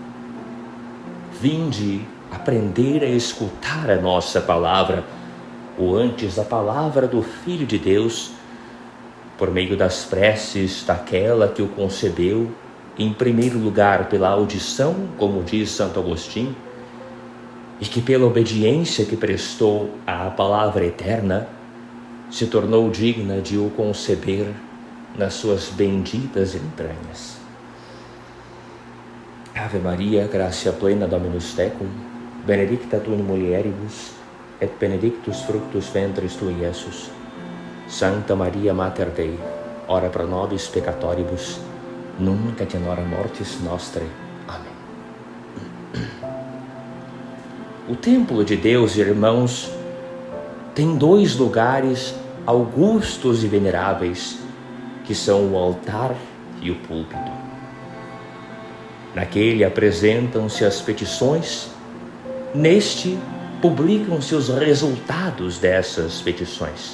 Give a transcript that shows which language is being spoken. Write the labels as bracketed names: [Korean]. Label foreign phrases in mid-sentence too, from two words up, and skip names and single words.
[Portuguese] Vinde aprender a escutar a nossa palavra, ou antes a palavra do Filho de Deus, por meio das preces daquela que o concebeu, em primeiro lugar pela audição, como diz Santo Agostinho, e que pela obediência que prestou à palavra eterna, se tornou digna de o conceber nas suas benditas entranhas. [Latin] Ave Maria, gratia plena Dominus tecum, benedicta tu in mulieribus, et benedictus fructus ventris tui, Iesus. Santa Maria Mater Dei, ora pro nobis peccatoribus, nunc et in hora mortis nostre. [Portuguese] Amém. O templo de Deus, irmãos, tem dois lugares augustos e veneráveis, que são o altar e o púlpito. Naquele apresentam-se as petições, neste publicam-se os resultados dessas petições.